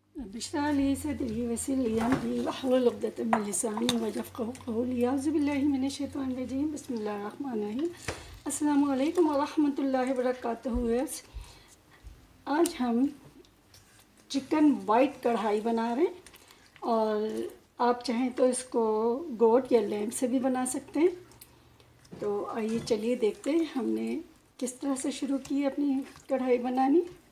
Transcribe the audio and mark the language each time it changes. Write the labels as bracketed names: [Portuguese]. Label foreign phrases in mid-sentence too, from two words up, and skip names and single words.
[Arabic] اشرح لي صدري ويسر لي أمري واحلل عقدة من لساني يفقهوا قولي أعوذ بالله من الشيطان الرجيم بسم الله الرحمن الرحيم. السلام عليكم ورحمة الله وبركاته. [Hindi] आज हम [English] chicken white [Hindi] कढ़ाई बना रहे हैं और आप चाहें तो इसको गोट या लैम्प से भी बना सकते हैं। तो आइए चलिए देखते हैं हमने किस तरह से शुरू की अपनी कढ़ाई बनानी।